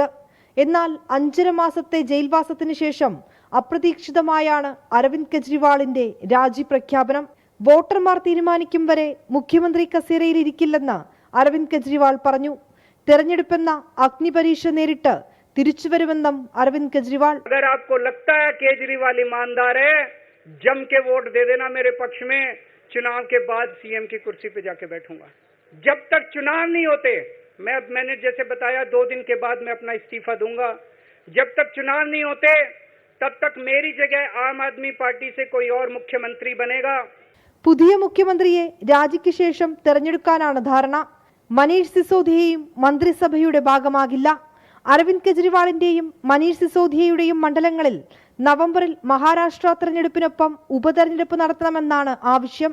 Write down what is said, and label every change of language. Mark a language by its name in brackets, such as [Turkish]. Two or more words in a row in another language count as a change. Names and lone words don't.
[Malayalam] എന്നാൽ 5.5 മാസത്തെ ജയിൽവാസത്തിന് ശേഷം അപ്രതീക്ഷിതമായാണ് അരവിന്ദ് കെജ്രിവാളിന്റെ രാജി പ്രഖ്യാപനം. വോട്ടർമാർ തീരുമാനിക്കും വരെ മുഖ്യമന്ത്രി കസേരയിൽ ഇരിക്കില്ലെന്ന് അരവിന്ദ് കെജ്രിവാൾ പറഞ്ഞു. തെരഞ്ഞെടുപ്പെന്ന അഗ്നിപരീക്ഷ നേരിട്ട് തിരിച്ചുവരുമെന്നും അരവിന്ദ് കെജ്രിവാൾ. [Hindi] जम के वोट दे देना मेरे पक्ष में, चुनाव के बाद सीएम की कुर्सी पे जाके बैठूंगा. जब तक चुनाव नहीं होते, मैंने जैसे बताया 2 दिन के बाद मैं अपना इस्तीफा दूंगा. जब तक चुनाव नहीं होते तब तक मेरी जगह आम आदमी पार्टी से कोई और मुख्यमंत्री बनेगा. [Malayalam] പുതിയ മുഖ്യമന്ത്രിയെ രാജിക്ക് ശേഷം തെരഞ്ഞെടുക്കാനാണ് ധാരണ. മനീഷ് സിസോദിയയും മന്ത്രിസഭയുടെ ഭാഗമാകില്ല. അരവിന്ദ് കെജ്രിവാളിന്റെയും മനീഷ് സിസോദിയയുടെയും മണ്ഡലങ്ങളിൽ നവംബറിൽ മഹാരാഷ്ട്ര തെരഞ്ഞെടുപ്പിനൊപ്പം ഉപതെരഞ്ഞെടുപ്പ് നടത്തണമെന്നാണ് ആവശ്യം.